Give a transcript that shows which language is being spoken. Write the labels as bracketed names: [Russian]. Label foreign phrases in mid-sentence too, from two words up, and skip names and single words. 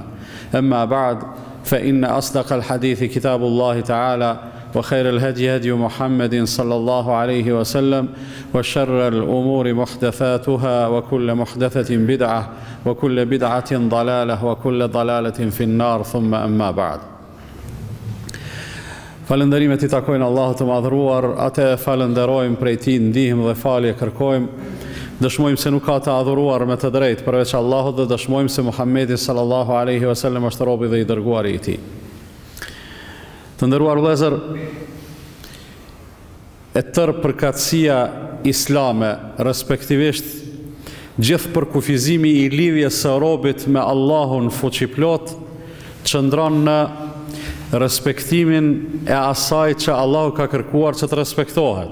[Arabic] أما بعد فإن أصدق الحديث كتاب الله تعالى وخير الهدي هدي محمد صلى الله عليه وسلم وشر الأمور محدثاتها وكل محدثة بدعة وكل بدعة ضلالة وكل ضلالة في النار ثم أما بعد. [Albanian] Falënderimet I takojnë Allahut të madhëruar, atë falenderojmë prej Tij ndihmë dhe falje kërkojmë. Dëshmojmë se nuk ka të adhuruar me të drejtë përveç Allahut dhe dëshmojmë se Muhamedi [Arabic] صلى الله عليه وسلم [Albanian] është robi dhe I dërguari I Tij. Të nderuar vëllezër, e tërë përkatësia islame, respektivisht gjithë përkufizimi I lidhjes së robit me Allahun fuqiplot, qëndron në respektimin e asaj që Allahu ka kërkuar që të respektohet.